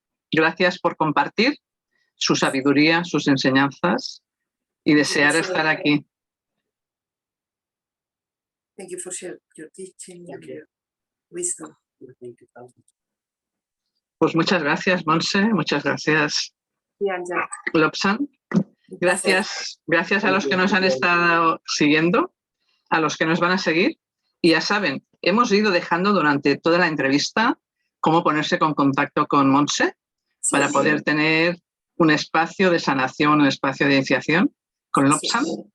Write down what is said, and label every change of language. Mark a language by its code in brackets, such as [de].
[es] Gracias por compartir su sabiduría, sus enseñanzas y desear estar aquí. [en] Thank you for sharing your teaching and your wisdom. [es] Pues muchas gracias, Monse. Muchas gracias, Lobsang. Gracias a los que nos han estado siguiendo, a los que nos van a seguir. Y ya saben, hemos ido dejando durante toda la entrevista cómo ponerse en contacto con Monse para poder tener un espacio de sanación, un espacio de iniciación con Lobsang.